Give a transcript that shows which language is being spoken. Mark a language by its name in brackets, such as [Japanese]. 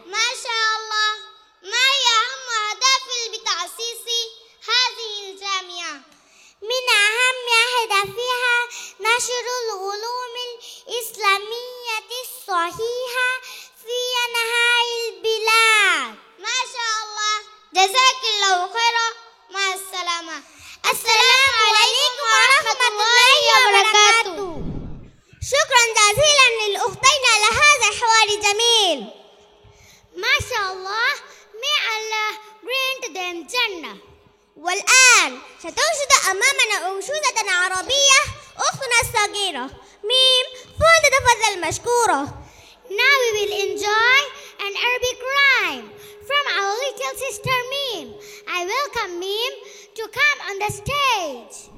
[Arabic] ما شاء الله. ما هي أهم أهداف بتأسيس هذه الجامعة؟ من أهم أهدافها نشر العلوم الإسلامية الصحيحة في أنحاء البلاد. ما شاء الله، جزاك الله خيرا. مع السلامة. السلام عليكم ورحمة الله وبركاته. شكرا جزيلا للأختين على هذا الحوار الجميل. ما شاء الله. [English] May Allah grant them Jannah. [Arabic] والآن ستنشد أمامنا أنشودة عربية أختنا الصغيرة ميم، فلتتفضل مشكورة. [English] Now we will enjoy an Arabic rhyme from our little sister Mim. I welcome Mim to come on the stage.